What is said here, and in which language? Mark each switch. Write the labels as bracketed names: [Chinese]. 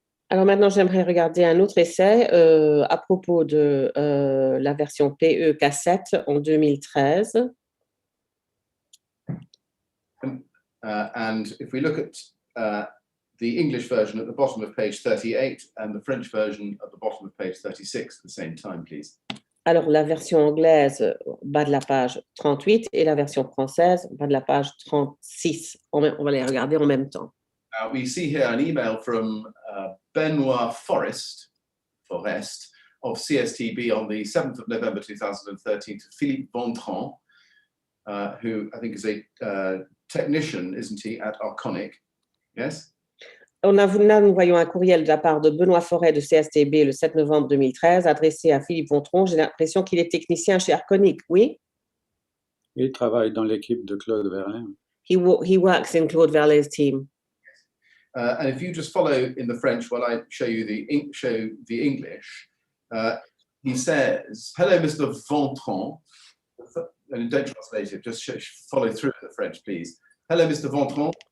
[French] Alors maintenant, j'aimerais regarder un autre essai à propos de la version PE cassette en 2013. [English] And if we look at the English version at the bottom of page 38 and the French version at the bottom of page 36 at the same time, please. [French] Alors, la version anglaise, bas de la page 38, et la version française, bas de la page 36. On va les regarder en même temps. [English] We see here an email from Benoit Forest of CSTB on the 7th of November 2013 to Philippe Bontran, who I think is a technician, isn't he, at Arconic? Yes? [French] Là, nous voyons un courriel de la part de Benoît Forêt de CSTB le 7 novembre 2013 adressé à Philippe Bontron. J'ai l'impression qu'il est technicien chez Arconic, oui? Il travaille dans l'équipe de Claude Verlet. [English] He works in Claude Verlet's team. And if you just follow in the French while I show you the English, he says, "Hello, Mr. Vontron." And don't translate it, just follow through in the French, please. "Hello, Mr. Vontron.